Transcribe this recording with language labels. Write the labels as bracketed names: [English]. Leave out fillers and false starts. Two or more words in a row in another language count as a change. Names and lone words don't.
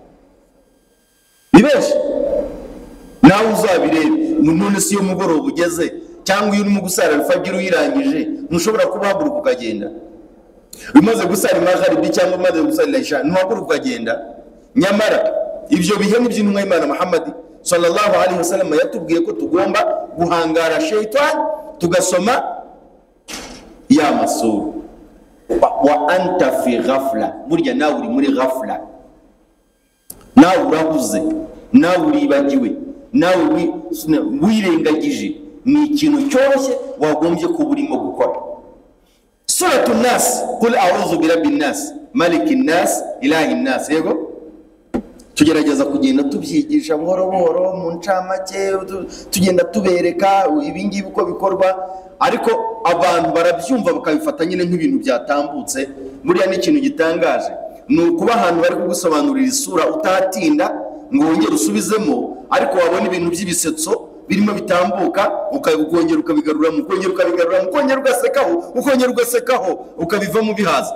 [Kinyarwanda] Nibesh nawe uzabirebe. None si yo mugoroba ugeze, cyangwa iyo urimo gusara alfajiri uyirangije ntushobora kubahaguruka ukagenda. Umaze gusara magharibi cyangwa umaze gusara isha ntuhaguruka ukagenda. Nyamara ibyo bihe n'iby'intumwa y'Imana Muhammad [Arabic] صلى الله عليه وسلم [Kinyarwanda] yatubwiye ko tugomba guhangara shaytan, tugasoma ya masura. [Arabic] وأنت في غفلة, [Kinyarwanda] burya nawe uri muri ghafla, nawe urahuze, nawe uribagiwe, nawe wirengagije. Ni ikintu cyoroshye wagombye kuba urimo gukora. [Arabic] سورة الناس قل أعوذ برب الناس ملك الناس إله الناس. [Kinyarwanda] Yego tugerageza kugenda tubyigisha buhoro buhoro mu ncamake, tugenda tubereka ibingibi uko bikorwa, ariko abantu barabyumva bakabifata nyine nk'ibintu byatambutse. Buriya ni ikintu gitangaje, ni ukuba ahantu bari kugusobanurira isura utatinda ngo wongere usubizemo, ariko wabona ibintu by'ibisetso birimo bitambuka, ukongera ukabigaruramo, ukongera ukabigaruramo, ukongera ugasekaho, ukongera ugasekaho, ukabivamo bihaza.